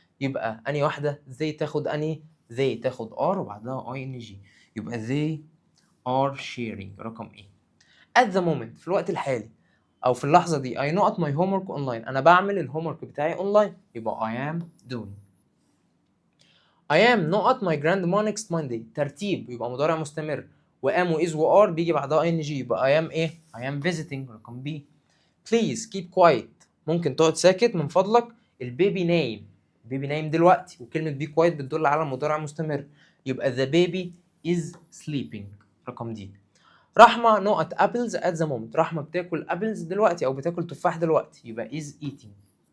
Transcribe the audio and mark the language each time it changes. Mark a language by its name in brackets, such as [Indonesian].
[Arabic] يبقى اني واحده they تاخد اني؟ they تاخد ار وبعدها اي ان جي، يبقى they are sharing. رقم ايه؟ at the moment في الوقت الحالي او في اللحظه دي I not my homework online، انا بعمل الهوم ورك بتاعي اونلاين، يبقى I am doing. [English] I am not my grandma next Monday، ترتيب يبقى مضارع مستمر، وام و is و are بيجي بعدها ing، يبقى I am ايه؟ I am visiting. [Arabic] رقم B. please keep quiet، ممكن تقعد ساكت من فضلك. البيبي نايم، البيبي نايم دلوقتي، وكلمه be quiet بتدل على المضارع مستمر، يبقى the baby is sleeping. رقم D. رحمة نقط apples at the moment، رحمة بتاكل apples دلوقتي أو بتاكل تفاح دلوقتي، يبقى is eating.